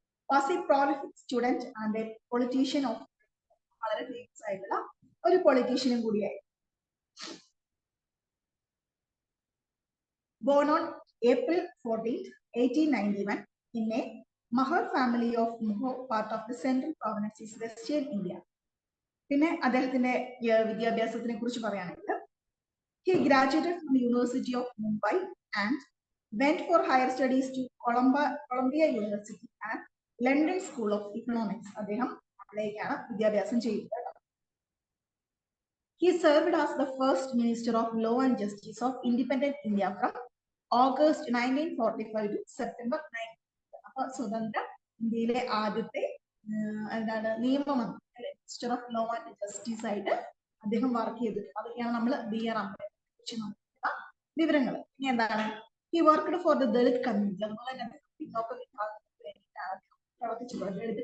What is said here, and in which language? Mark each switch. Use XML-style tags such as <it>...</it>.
<en>was a prolific student and a politician of</en> <ml>വളരെ famous ആയിട്ടുള്ള ഒരു പൊളിറ്റീഷ്യനും കൂടിയായി.</ml> <en>Born on April 14, 1891 in a Mahar family of Muho, part of the central provinces Western India.</en> <ml>പിന്നെ അദ്ദേഹത്തിന്റെ വിദ്യാഭ്യാസത്തിനെ കുറിച്ച് പറയുകയാണെങ്കിൽ</ml> <en>he graduated from the University of Mumbai and went for higher studies to Columbia University and London School of Economics.</en> <ml>അദ്ദേഹം അവിടേക്കാണ് വിദ്യാഭ്യാസം ചെയ്തത്.</ml> <en>He served as the first Minister of Law and Justice of Independent India from August 1945 to September 19.</en> <ml>അപ്പോൾ സ്വതന്ത്ര ഇന്ത്യയിലെ ആദ്യത്തെ എന്താണ് നിയമമന്ത്രി അല്ലെ,</ml> <en>minister of law and justice</en> <ml>ആയിട്ട് അദ്ദേഹം വർക്ക് ചെയ്തിട്ടുണ്ട്. അതൊക്കെയാണ് നമ്മൾ B.R. അംബേദ്കറെ കുറിച്ച് നോക്കുന്ന വിവരങ്ങൾ. ഇനി എന്താണ്,</ml> <en>he worked for the Dalit community.</en> <ml>അതുപോലെ തന്നെ പിന്നോക്ക വിഭാഗങ്ങൾക്ക് വേണ്ടിയിട്ടാണ് പ്രവർത്തിച്ചിട്ടുള്ളത്.</ml>